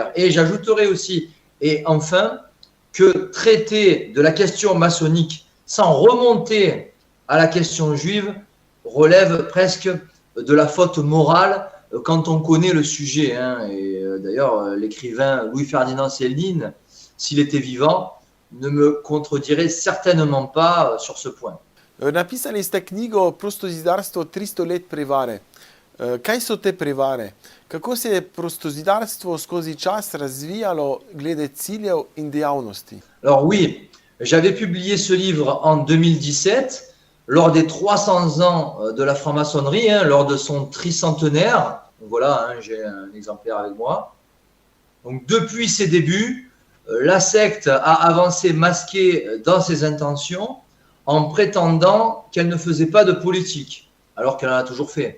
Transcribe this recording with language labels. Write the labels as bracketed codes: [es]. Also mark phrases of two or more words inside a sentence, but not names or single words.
[fr] Et j'ajouterai aussi, et enfin, que traiter de la question maçonnique sans remonter à la question juive, relève presque de la faute morale quand on connaît le sujet. Et d'ailleurs, l'écrivain Louis-Ferdinand Céline, s'il était vivant, ne me contredirait certainement pas sur ce point. [sl] Napisali ste knjigo Prostozidarstvo 300 let prevare. Kaj so te prevare? Kako se je prostozidarstvo skozi čas razvijalo glede ciljev in dejavnosti? [fr] Alors oui, j'avais publié ce livre en 2017, lors des 300 ans de la franc-maçonnerie, lors de son tricentenaire. Voilà, j'ai un exemplaire avec moi. Donc depuis ses débuts, la secte a avancé masquée dans ses intentions en prétendant qu'elle ne faisait pas de politique, alors qu'elle en a toujours fait.